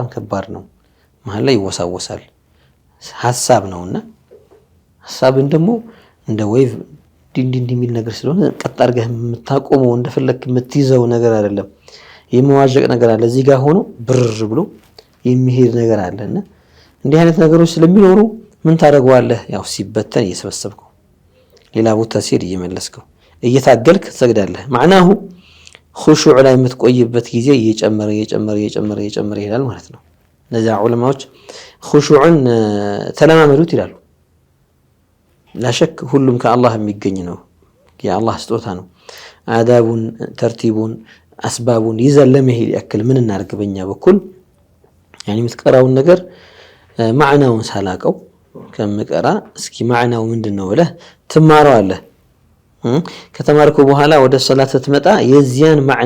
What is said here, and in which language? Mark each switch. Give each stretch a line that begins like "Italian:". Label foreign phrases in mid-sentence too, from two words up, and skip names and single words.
Amharic: ከባድ ነው መሃል ላይ ይወሳወሳል ሐሳብ ነውና ሐሳብን ደግሞ እንደ ዌቭ ዲንዲን የሚል ነገር ስለሆነ ቀጥ አድርገህ የምታቆመው እንደፈለክ የምትይዘው ነገር አይደለም የመዋዠቅ ነገር አለ እዚህ ጋር ሆኖ ብር ብሎ የሚሄድ ነገር አለና እንዲህ አይነት ነገሮች ስለሚኖሩ ምን ታደርገዋለህ ያው ሲበተን እየሰበሰብከው ሌላ ቦታ ሲሄድ እየመለስከው እየታገልክ ትሰግዳለህ معناه خشوع ላይ የምትቆይበት ጊዜ እየጨመረ ይሄዳል ማለት ነው ለዛ ዑለማዎች خشوعን ተለማመዱት ይላሉ لا شك ሁሉም ከአላህ የሚገኝ ነው የአላህ ስጦታ ነው አዳቡን ተርቲቡን አስባቡን ይዘን ለመሄድ ያክል ምን እናርግ በእኛ በኩል يعني የምትቀራውን ነገር ማዕናውን ሳላቀው ከምቀራ እስኪ ማዕናው ምንድነው ብለህ ትማረዋለህ ከተማርኩ በኋላ ወደ ሶላት ስትመጣ የዚያን ማዕና